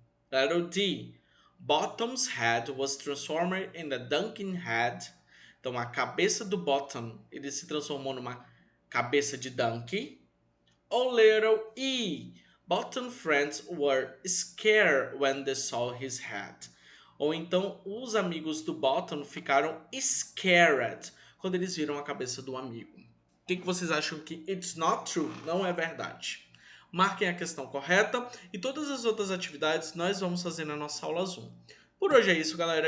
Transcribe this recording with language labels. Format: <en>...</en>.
<en>Letter D. Bottom's head was transformed in a donkey head.</en> <pt>Então a cabeça do Bottom ele se transformou numa cabeça de donkey.</pt> <en>Ou letter E. Bottom friends were scared when they saw his head.</en> <pt>Ou então, os amigos do Bottom ficaram scared quando eles viram a cabeça do amigo. O que vocês acham que</pt> <en>it's not true?</en> <pt>Não é verdade. Marquem a questão correta e todas as outras atividades nós vamos fazer na nossa aula Zoom. Por hoje é isso, galera.</pt>